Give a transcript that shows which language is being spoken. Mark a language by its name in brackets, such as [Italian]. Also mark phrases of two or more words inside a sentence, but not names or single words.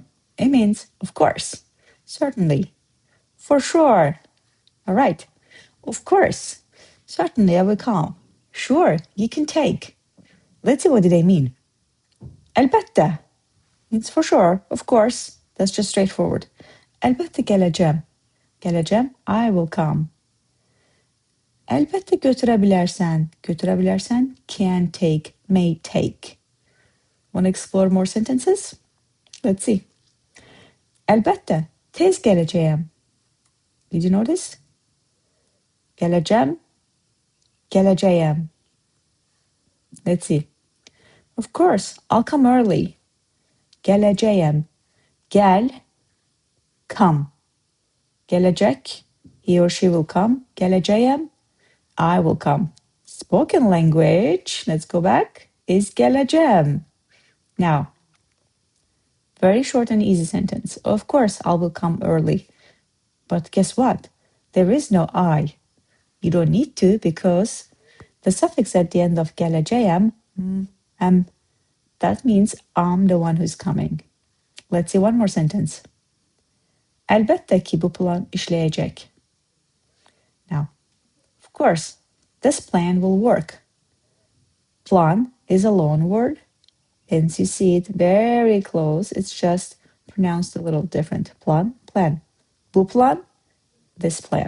[English] It means, of course, certainly, for sure. All right. Of course, certainly I will come. Sure, you can take. Let's see what do they mean. Əlbəttə means for sure, of course. That's just straightforward. [Azerbaijani] Əlbəttə gələcəyəm. Gələcəyəm, [English] I will come. [Azerbaijani] Əlbəttə götürə bilərsən. Götürə bilərsən, [English] can take, may take. Want to explore more sentences? Let's see. [Azerbaijani] Əlbəttə, tez gələcəyəm. [English] Did you notice? [Azerbaijani] Gələcəyəm, gələcəyəm. [English] Let's see. Of course, I'll come early. [Azerbaijani] Gələcəyəm. [English] Gəl, come. [Azerbaijani] Gələcək, [English] he or she will come. [Azerbaijani] Gələcəyəm, [English] I will come. Spoken language, let's go back, is gələcəyəm. Now, very short and easy sentence. Of course, I will come early. But guess what? There is no I. You don't need to because the suffix at the end of gələcəyəm, that means I'm the one who's coming. Let's see one more sentence. [Azerbaijani] Əlbəttə ki bu plan işləyəcək. [English] Now, of course, this plan will work. Plan is a loan word. Hence you see it very close. It's just pronounced a little different. Plan, plan. [Azerbaijani] Bu plan, [English] this plan.